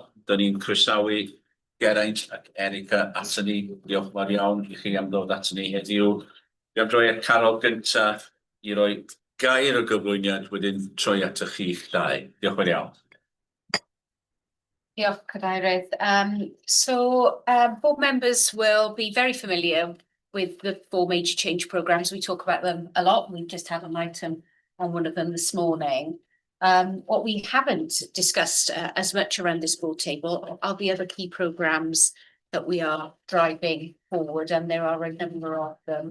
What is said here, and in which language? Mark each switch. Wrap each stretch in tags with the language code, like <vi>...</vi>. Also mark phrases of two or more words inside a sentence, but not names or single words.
<cy>Dyn ni'n croesawu Geraint ac Erica aton ni. Diolch fawr iawn i chi am ddod aton ni heddiw. Dwi'n droi at Carol gynta i roi gair o gyflwyniad wedyn troi at chi'ch dau. Diolch fawr iawn. Diolch, Cadeirydd.</cy> <en>Board members will be very familiar with the 4 major change programmes. We talk about them a lot. We've just had an item on one of them this morning. What we haven't discussed as much around this board table are the other key programmes that we are driving forward, and there are a number of them.</en>